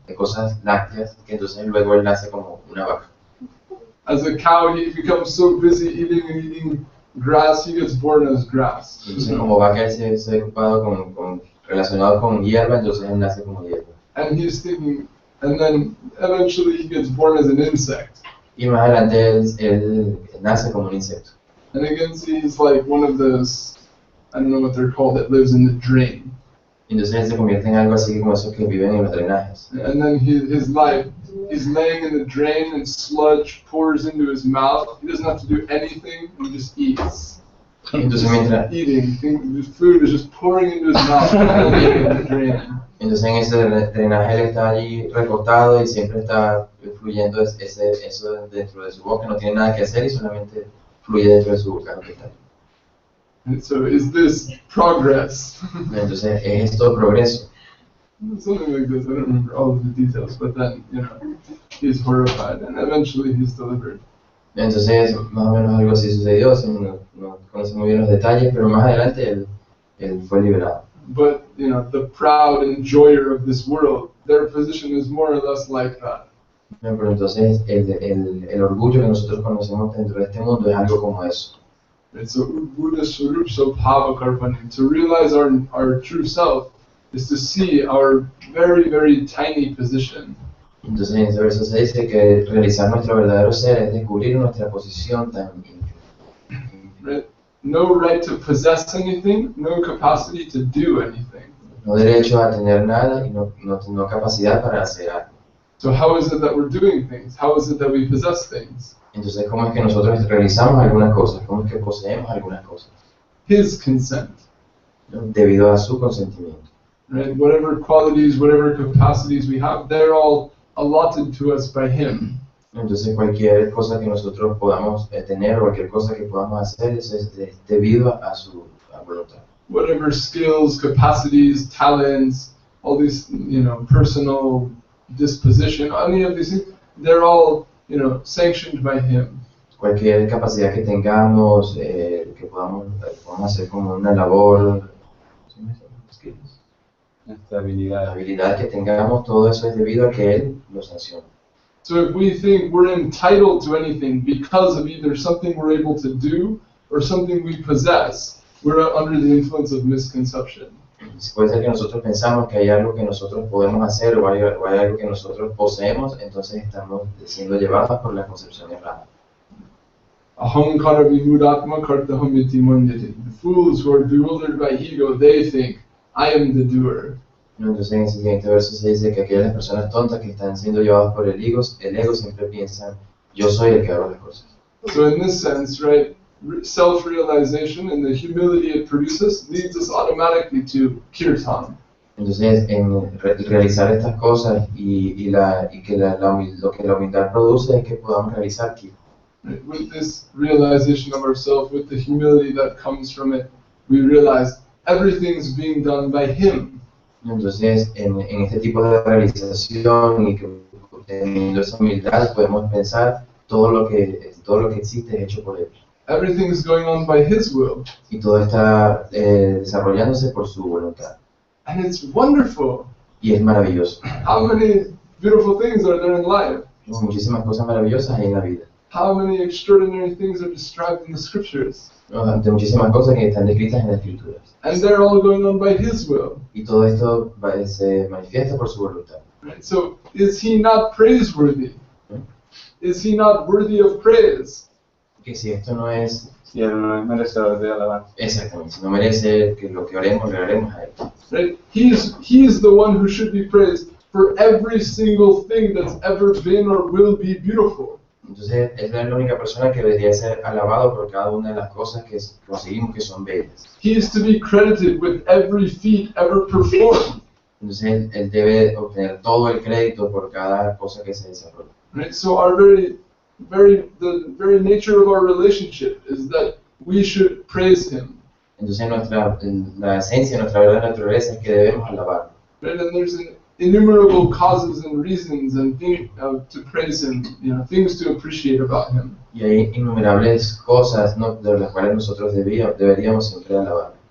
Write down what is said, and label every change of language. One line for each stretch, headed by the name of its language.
Spanish: De cosas lácteas, que entonces luego él nace como una vaca.
English: As a cow, he becomes so busy eating grass, he gets born as grass.
Spanish: Entonces, como vaca, él se ve ocupado relacionado con hierba, entonces él nace como hierba.
English: And he's thinking, and then eventually he gets born as an insect.
Spanish: Y más adelante él nace como un insecto.
English: And again, he's like one of those, I don't know what they're called, that lives in the drain.
Spanish: Entonces él se convierte en algo así como esos que viven en los drenajes.
English: And then his life, he's laying in the drain and sludge pours into his mouth. He doesn't have to do anything, he just eats.
Spanish: Entonces mientras
English: Eating, the food is just pouring into his mouth in the drain.
Spanish: Entonces en ese drenaje él está allí recostado y siempre está fluyendo eso dentro de su boca, no tiene nada que hacer y solamente fluye dentro de su boca lo que está.
English: And so is this progress?
Spanish: Entonces es esto progreso.
English: Something like this, I don't remember all of the details, but then, he's horrified and eventually he's delivered.
Spanish: Entonces más o menos algo así sucedió, no conozco muy bien los detalles, pero más adelante él fue liberado.
English: But, the proud enjoyer of this world, their position is more or less like that.
Spanish: Pero entonces el orgullo que nosotros conocemos dentro de este mundo es algo como eso. It's a Buddha Swarup so Bhavakarpani.
English: To realize our true self is to see our very, very tiny position.
Spanish: Entonces en ese verso se dice que realizar nuestro verdadero ser es descubrir nuestra posición tan
English: Right? No right to possess anything, no capacity to do anything.
Spanish: No derecho a tener nada y no capacidad para hacer algo.
English: So how is it that we're doing things? How is it that we possess things?
Spanish: Entonces, ¿cómo es que nosotros realizamos algunas cosas? ¿Cómo es que poseemos algunas cosas?
English: His consent.
Spanish: ¿No? Debido a su consentimiento.
English: Right? Whatever qualities, whatever capacities we have, they're all allotted to us by him.
Spanish: Entonces, cualquier cosa que nosotros podamos tener o cualquier cosa que podamos hacer es debido a su voluntad.
English: Whatever skills, capacities, talents, all these, personal disposition, any of these things, they're all, sanctioned by him.
Spanish: Cualquier capacidad que tengamos, que podamos hacer como una labor, Habilidad. habilidad que tengamos, todo eso es debido a que él lo sanciona.
English: So if we think we're entitled to anything because of either something we're able to do or something we possess, we're under the influence of misconception.
Spanish: Puede ser que nosotros pensamos que hay algo que nosotros podemos hacer o hay algo que nosotros poseemos, entonces estamos siendo llevados por la concepción errada.
Sanskrit: Ahankara vimudatma kartaham iti manyate.
English: The fools who are bewildered by ego, they think, I am the doer.
Spanish: Entonces en el siguiente verso se dice que aquellas personas tontas que están siendo llevadas por el ego siempre piensan, yo soy el que hago las cosas.
English: So in this sense, right, self-realization and the humility it produces leads us automatically to kirtan.
Spanish: Entonces, en realizar estas cosas lo que la humildad produce es que podamos realizar kirtan.
English: Right? With this realization of ourselves, with the humility that comes from it, we realize everything's being done by him.
Spanish: Entonces, en este tipo de realización y que teniendo esa humildad podemos pensar todo lo que existe es hecho por él.
English: Everything's going on by his will.
Spanish: Y todo está desarrollándose por su voluntad.
English: And it's wonderful.
Spanish: Y es maravilloso.
English: How many beautiful things are there in life?
Spanish: Muchísimas cosas maravillosas hay en la vida.
English: How many extraordinary things are described in the scriptures?
Spanish: De muchísimas cosas que están descritas en las escrituras.
English: And they're all going on by his will.
Spanish: Y todo esto se manifiesta por su voluntad.
English: Right? So is he not praiseworthy? is he not worthy of praise?
Spanish: Que si esto no es Si él no es merecedor de alabanza. exactamente, si no merece que lo que oremos, le oremos a él.
English: Right? He is the one who should be praised for every single thing that's ever been or will be beautiful.
Spanish: Entonces, él es la única persona que debería ser alabado por cada una de las cosas que conseguimos que son bellas.
English: He is to be credited with every feat ever performed.
Spanish: Entonces, él debe obtener todo el crédito por cada cosa que se desarrolla.
English: Right? So the very nature of our relationship is that we should praise him.
Spanish: Entonces, la esencia, nuestra verdadera naturaleza es que debemos alabarlo.
English: Right? And there's innumerable causes and reasons and things to praise him, things to appreciate about him.
Spanish: Y hay innumerables cosas, ¿no?, de las cuales nosotros deberíamos siempre alabar.